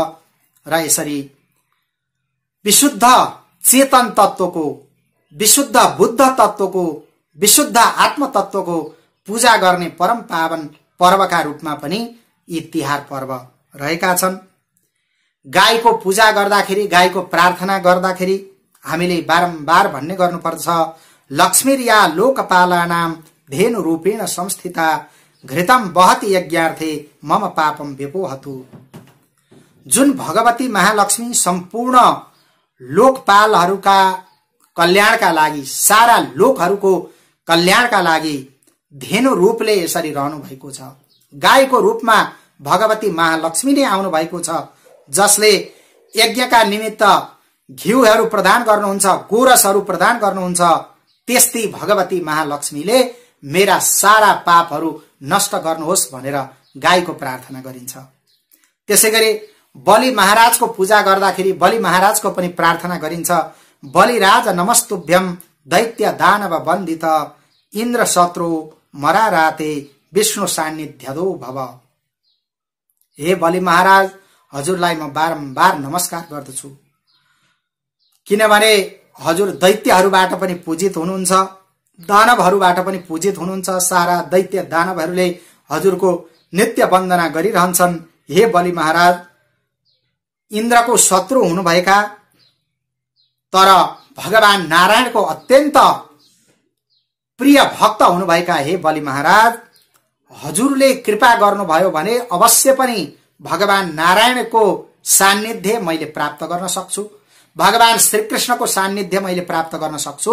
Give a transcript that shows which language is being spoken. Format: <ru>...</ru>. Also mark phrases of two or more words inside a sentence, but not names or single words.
<ne>र यसरी विशुद्ध चेतन तत्वको, विशुद्ध बुद्ध तत्वको, विशुद्ध आत्म तत्वको पूजा गर्ने परम पावन पर्वका रूपमा पनि यी तिहार पर्व रहेका छन्। गाईको पूजा गर्दाखेरि, गाईको प्रार्थना गर्दाखेरि हामीले बारम्बार भन्ने गर्नुपर्छ,</ne> <sa>लक्ष्मीर्या लोकपालानाम धेनु रूपेण संस्थिता घृतम वहति यज्ञार्थे मम पापम व्यपोहतु।</sa> <ne>जुन भगवती महालक्ष्मी सम्पूर्ण लोकपालहरूका कल्याणका लागि, सारा लोकहरूको कल्याणका लागि धेनु रूपले यसरी रहनु भएको छ। गाईको रूपमा भगवती महालक्ष्मी नै आउनु भएको छ, जसले यज्ञका निमित्त घिउहरू प्रदान गर्नुहुन्छ, गोरसहरू प्रदान गर्नुहुन्छ। त्यस्तै भगवती महालक्ष्मीले मेरा सारा पापहरू नष्ट गर्नुहोस् भनेर गाईको प्रार्थना गरिन्छ। त्यसैगरी बलि महाराजको पूजा गर्दाखेरि बलि महाराजको पनि प्रार्थना गरिन्छ,</ne> <sa>बलिराज नमस्तुभ्यम दैत्य दानव वन्दित इन्द्र शत्रु मराराते विष्णु सान्निध्यदो भव।</sa> <ne>हे बलि महाराज, हजुरलाई म बारम्बार नमस्कार गर्दछु, किनभने हजुर दैत्यहरूबाट पनि पूजित हुनुहुन्छ, दानवहरूबाट पनि पूजित हुनुहुन्छ। सारा दैत्य दानवहरूले हजुरको नित्य वन्दना गरिरहन्छन्। हे बलि महाराज, इन्द्रको शत्रु हुनुभएका तर भगवान नारायणको अत्यन्त प्रिय भक्त हुनुभएका हे बलि महाराज, हजुरले कृपा गर्नुभयो भने अवश्य पनि भगवान नारायणको सान्निध्य मैले प्राप्त गर्न सक्छु, भगवान श्रीकृष्णको सान्निध्य मैले प्राप्त गर्न सक्छु।</ne>